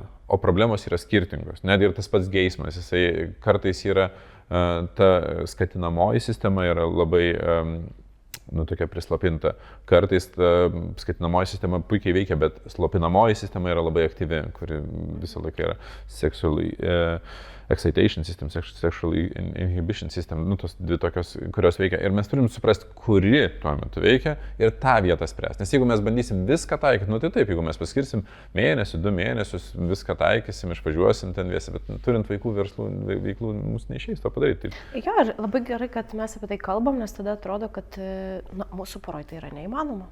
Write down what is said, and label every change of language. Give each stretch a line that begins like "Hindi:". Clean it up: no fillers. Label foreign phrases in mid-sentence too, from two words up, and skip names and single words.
Lithuanian: O problemos yra skirtingos. Net ir tas pats geismas, jisai kartais yra, ta skatinamoji sistema yra labai, tokia prislopinta. Kartais ta skatinamoji sistema puikiai veikia, bet slopinamoji sistema yra labai aktyvi, kuri visą laiką yra
English: sexually excitation system, sexually inhibition system,
Lithuanian: tos dvi tokios, kurios veikia. Ir mes turim suprasti, kuri tuo metu veikia ir tą vietą spręsti. Nes jeigu mes bandysim viską taikyti, tai taip, jeigu mes paskirsim mėnesį, 2 mėnesius, viską taikysim, išvažiuosim ten viesi, bet turint vaikų veiklų, mums neišeis to padaryti. Jo, ir labai gerai, kad mes apie tai kalbam, nes tada atrodo, kad mūsų poroj tai yra neįmanoma.